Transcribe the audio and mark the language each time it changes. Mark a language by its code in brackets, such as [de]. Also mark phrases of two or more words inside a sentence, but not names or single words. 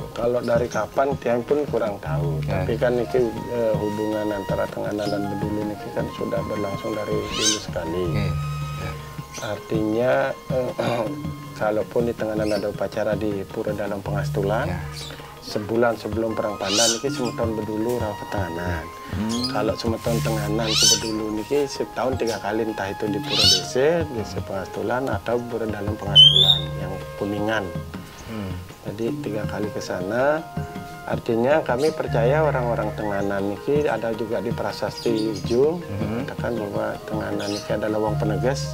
[id] Kalau dari kapan tiang pun kurang tahu. Tapi kan ini hubungan antara Tenganan dan Bedulu ini kan sudah berlangsung dari dulu sekali. Artinya kalaupun di Tenganan ada upacara di Pura Dalam Pengastulan, sebulan sebelum Perang Pandan ini semeton Bedulu raw ke Tenganan. Kalau semeton Tenganan ke Bedulu ini setahun 3 kali, entah itu di Pura Desa, di Pengastulan atau Pura Dalam Pengastulan yang Kuningan. Jadi 3 kali ke sana. Artinya kami percaya orang-orang Tenganan ini ada juga di prasasti ujung mengatakan bahwa Tenganan ini adalah wong penegas.